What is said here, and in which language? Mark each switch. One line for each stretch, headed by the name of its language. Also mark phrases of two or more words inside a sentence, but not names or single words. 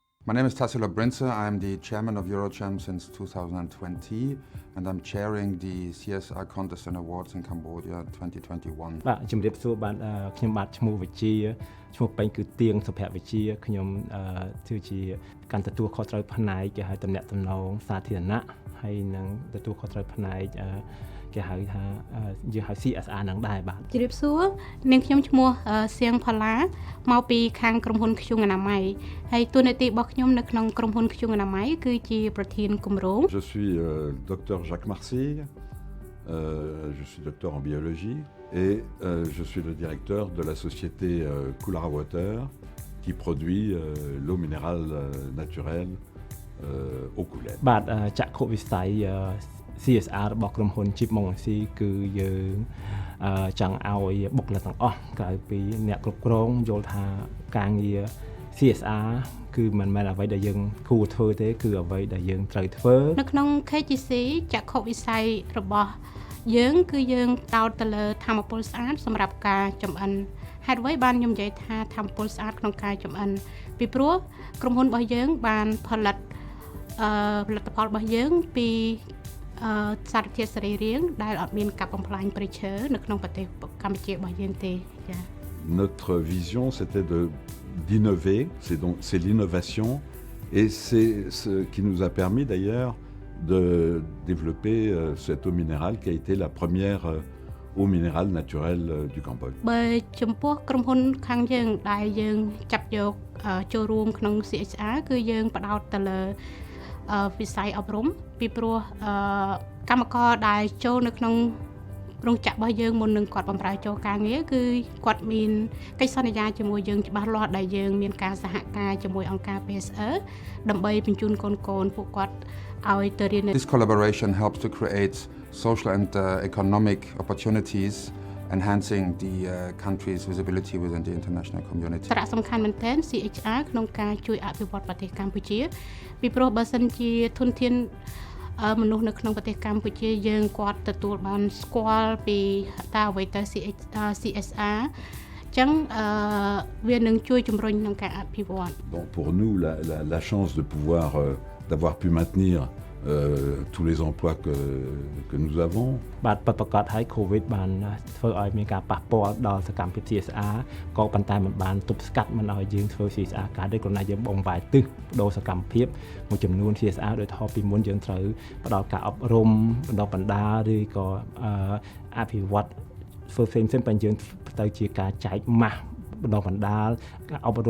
English: My name is Tassilo Brinze. I'm the chairman of EUroCham since 2020, and I'm chairing the CSR Contest and Awards in Cambodia 2021.
Khmer: បាទជំរាបសួរបាទខ្ញុំបាទឈ្មោះវិជាឈ្មោះពេញគឺទៀងសុភវិជាខ្ញុំគឺជាកាន់ទទួលខុសត្រូវផ្នែកគេហៅតំណែងតំណងសាធារណៈហើយនឹងទទួលខុសត្រូវផ្នែកគេហៅថាយើងហៅ CSR ហ្នឹងដែរបាទ ជំរាបសួរនាងខ្ញុំឈ្មោះសៀងផល្លាមកពីខាងក្រុមហ៊ុនខ្ជុងអនាម័យហើយតួនាទីរបស់ខ្ញុំនៅក្នុងក្រុមហ៊ុនខ្ជុងអនាម័យគឺជាប្រធានគម្រោង
French: Je suis docteur Jacques Marcille, je suis docteur en biologie et je suis le directeur de la société Coolara Water qui produit l'eau minérale naturelle au coulet.
Khmer: បាទចក្ខុវិស័យCSR របស់ក្រុមហ៊ុន Chip Monsi គឺយើងចង់ឲ្យបុគ្គលិកទាំងអស់ក្រៅពីអ្នកគ្រប់គ្រងយល់ថាការងារ CSR គឺមិនមែនអ្វីដែលយើងគួរធ្វើទេគឺអ្វីដែលយើងត្រូវធ្វើ នៅក្នុង KGC ចក្ខុវិស័យរបស់យើងគឺយើងតោតទៅលើធម្មពលស្អាតសម្រាប់ការចម្អិនហេតុអ្វីបានខ្ញុំនិយាយថាធម្មពលស្អាតក្នុងការចម្អិនពីព្រោះក្រុមហ៊ុនរបស់យើងបានផលិតផលិតផលរបស់យើងពីសារធាតុសរីរាង្គដែលអត់មានកាប់បំផ្លាញព្រៃឈើនៅក្នុងប្រទេសកម្ពុជារបស់យើងទេចា៎
French: Notre vision c'était d'innover, c'est l'innovation et c'est ce qui nous a permis d'ailleurs de développer cette eau minérale qui a été la première eau minérale naturelle du Cambodge.
Khmer: បើចំពោះក្រុមហ៊ុនខាងយើងដែលយើងចាប់យកចូលរួមក្នុង CSR គឺយើងផ្ដោតទៅលើវិស័យអប់រំពីព្រោះកម្មករដែលចូលនៅក្នុងរោងចក្ររបស់យើងមុននឹងគាត់បម្រើចូលការងារគឺគាត់មានកិច្ចសន្យាជាមួយយើងច្បាស់លាស់ដែលយើងមានការសហការជាមួយអង្គការ CSR ដើម្បីបញ្ជូនកូនពួកគាត់ឲ្យទៅរៀន
English: This collaboration helps to create social and economic opportunities, enhancing the country's visibility within the international community.
Khmer: សារៈសំខាន់មែនទែន CSR ក្នុងការជួយអភិវឌ្ឍប្រទេសកម្ពុជាពីព្រោះបើសិនជាធនធានមនុស្សនៅក្នុងប្រទេសកម្ពុជាយើងគាត់ទទួលបានស្គាល់ពីតើអ្វីទៅ CSR ចឹងវានឹងជួយជំរុញក្នុងការអភិវឌ្ឍ
French: Bon, pour nous la chance de pouvoir d'avoir pu maintenir tous les emplois que nous avons
Khmer: បាទប្រកាសឲ្យ COVID បានធ្វើឲ្យមានការប៉ះពាល់ដល់សកម្មភាព CSR ក៏ប៉ុន្តែមិនបានទប់ស្កាត់មិនឲ្យយើងធ្វើ CSR កើតទេគ្រាន់តែយើងបងបាយទិសបដូរសកម្មភាពមួយចំនួន CSR ដោយថាពីមុនយើងត្រូវផ្ដល់ការអប់រំបណ្ដុះបណ្ដាលឬក៏អភិវឌ្ឍធ្វើផ្សេងៗតែយើងទៅជាការចែកម៉ាស់បណ្ដុះបណ្ដាលការអប់រំ